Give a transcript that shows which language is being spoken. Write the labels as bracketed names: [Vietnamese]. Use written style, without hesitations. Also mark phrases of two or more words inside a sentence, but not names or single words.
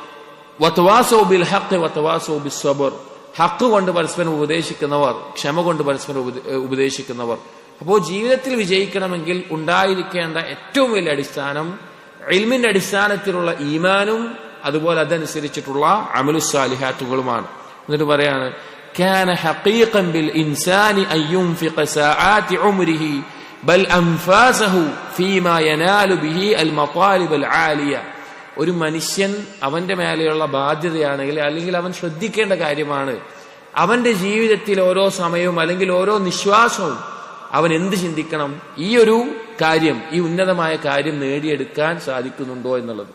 [Arabic] وتواصوا بالحق وتواصوا بالصبر, [Malayalam] ഹഖ് കൊണ്ട് പരസ്പരം ഉപദേശിക്കുന്നവർ, ക്ഷമ കൊണ്ട് പരസ്പരം ഉപദേശിക്കുന്നവർ. അപ്പോൾ ജീവിതത്തിൽ വിജയിക്കണമെങ്കിൽ ഉണ്ടായിരിക്കേണ്ട ഏറ്റവും വലിയ അടിസ്ഥാനം ഇൽമിന്റെ അടിസ്ഥാനത്തിലുള്ള ഈമാനും അതുപോലെ അതനുസരിച്ചിട്ടുള്ള അമലുസ് സാലിഹാത്തുകളുമാണ്. എന്നിട്ട് പറയാണ് [Arabic] كان حقيقا بالإنسان أن ينفق ساعات عمره بل أنفاسه فيما ينال به المطالب العالية. [Malayalam] ഒരു മനുഷ്യൻ അവന്റെ മേലെയുള്ള ബാധ്യതയാണെങ്കിൽ അല്ലെങ്കിൽ അവൻ ശ്രദ്ധിക്കേണ്ട കാര്യമാണ് അവന്റെ ജീവിതത്തിൽ ഓരോ സമയവും അല്ലെങ്കിൽ ഓരോ നിശ്വാസവും അവൻ എന്ത് ചിന്തിക്കണം, ഈ ഒരു കാര്യം, ഈ ഉന്നതമായ കാര്യം നേടിയെടുക്കാൻ സാധിക്കുന്നുണ്ടോ എന്നുള്ളത്.